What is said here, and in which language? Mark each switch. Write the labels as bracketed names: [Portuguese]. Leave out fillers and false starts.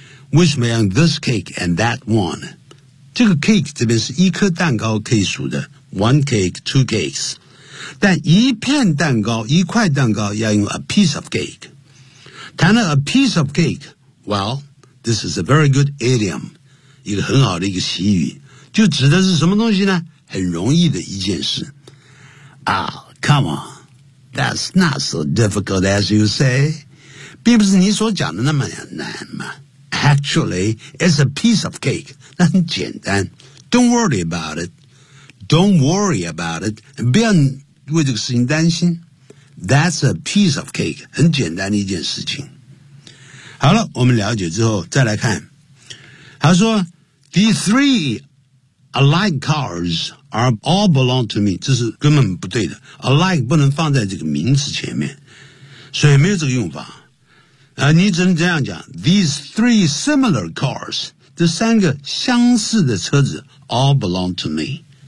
[Chinese] 为什么要用 [English] this cake and that one? [Chinese] 这个 cake 这边是一颗蛋糕可以数的 , [English] one cake, two cakes. [Chinese] 但一片蛋糕一块蛋糕要用 a piece of cake. [English] 谈了 a piece of cake, well, this is a very good idiom. [Chinese] 一个很好的一个习语，就指的是什么东西呢？很容易的一件事。 [English] Ah, come on, that's not so difficult as you say. [Chinese] 并不是你所讲的那么难嘛。 [English] Actually, it's a piece of cake. [Chinese] 那很简单。 [English] Don't worry about it. Don't worry about it. [Chinese] 不要为这个事情担心。 [English] That's a piece of cake. [Chinese] 很简单的一件事情。好了，我们了解之后再来看。 [English] 他说 The three alike cars are all belong to me. [Chinese] 这是根本不对的。Alike 不能放在这个名词前面。所以没有这个用法。你只能这样讲。 [English] These three similar cars, [Chinese] 这三个相似的车子 [English] all belong to me.